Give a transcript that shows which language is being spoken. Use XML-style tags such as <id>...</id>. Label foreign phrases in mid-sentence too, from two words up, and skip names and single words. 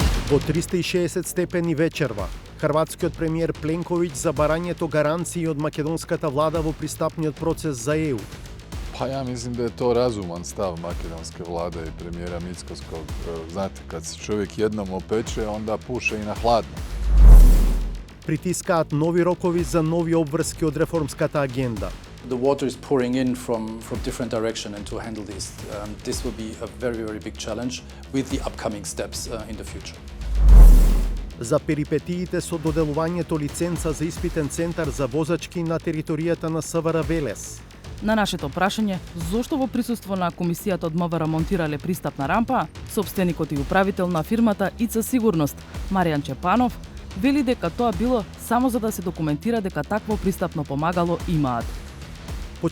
<mk>Во 360 степени вечерва, хрватскиот премиер Пленковиќ за барањето гаранции од македонската влада во пристапниот процес за ЕУ.</mk> <hr>Pa ja mislim da je to razuman stav makedonske vlade i premijera Mickoskog. Znate, kad se čovjek jednom opeče, onda puše i na hladno.</hr> <mk>Притискаат нови рокови за нови обврски од реформската агенда.</mk> <en>The water is pouring in from different direction, and to handle this will be a very, very big challenge with the upcoming steps in the future.</en> <mk>За перипетиите со доделувањето лиценца за испитен центар за возачки на територијата на СВР Велес. На нашето прашање, зошто во присуство на комисијата од МВР монтирале пристапна рампа, сопстеникот и управител на фирмата ИЦ Сигурност, Маријан Чепанов, вели дека тоа било само за да се документира дека такво пристапно помагало имаат.</mk>